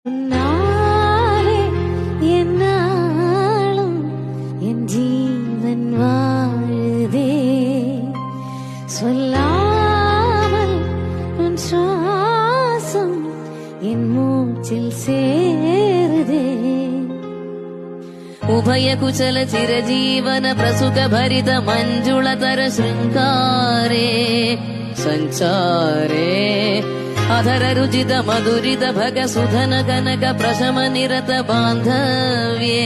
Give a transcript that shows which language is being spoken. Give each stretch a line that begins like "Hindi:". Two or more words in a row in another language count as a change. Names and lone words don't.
Tamil: உன்னாலே என்னாலும் என் ஜீவன் வாழுதே, சொல்லாமல் உன் சுவாசம் என் மூச்சில் சேருதே.
Sanskrit: उभय कुशल चिरजीवन प्रसुख भरित मञ्जुळतर शृङ्गारे सञ्चारे अधर रुजित मधुरित भग सुधन कनक प्रशम निरत बान्धव्ये